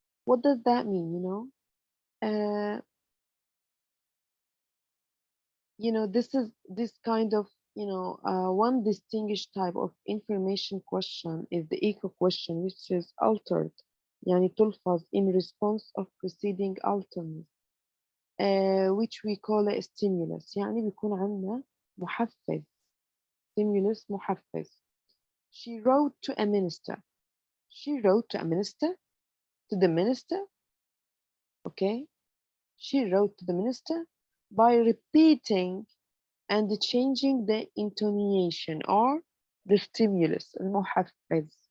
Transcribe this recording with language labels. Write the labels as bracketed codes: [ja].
[en] What does that mean? Uh, this kind of, one distinguished type of information question is the echo question, which is altered, [ar] يعني تلفظ [en] in response of preceding alternate, which we call a stimulus. [ar] يعني بيكون عندنا محفز, stimulus محفز. [en] She wrote to a minister. She wrote to a minister, to the minister, okay? She wrote to the minister by repeating and changing the intonation or the stimulus, المحفز.